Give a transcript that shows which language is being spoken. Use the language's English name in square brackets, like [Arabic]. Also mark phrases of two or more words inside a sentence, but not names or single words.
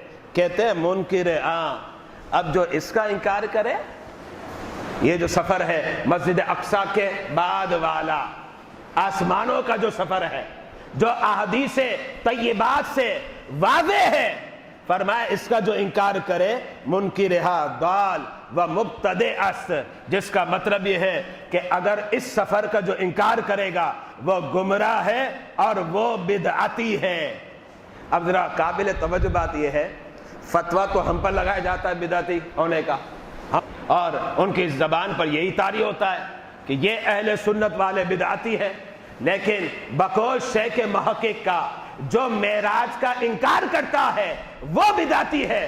[Urdu] کہتے ہیں منکر اب جو اس کا انکار کرے، یہ جو سفر ہے مسجد اقصی کے بعد والا آسمانوں کا جو سفر ہے جو احادیث طیبات سے واضح ہے، فرمایا اس کا جو انکار کرے [Persian] منکرہا ضال و مبتدع است، [Urdu] جس کا مطلب یہ ہے کہ اگر اس سفر کا جو انکار کرے گا وہ گمراہ ہے اور وہ بدعتی ہے۔ اب ذرا قابل توجہ بات یہ ہے، فتویٰ تو ہم پر لگایا جاتا ہے بدعتی ہونے کا، اور ان کی زبان پر یہی طاری ہوتا ہے کہ یہ اہل سنت والے بدعتی ہیں، لیکن بقول شیخ محقق کا جو معراج کا انکار کرتا ہے وہ بدعتی ہے۔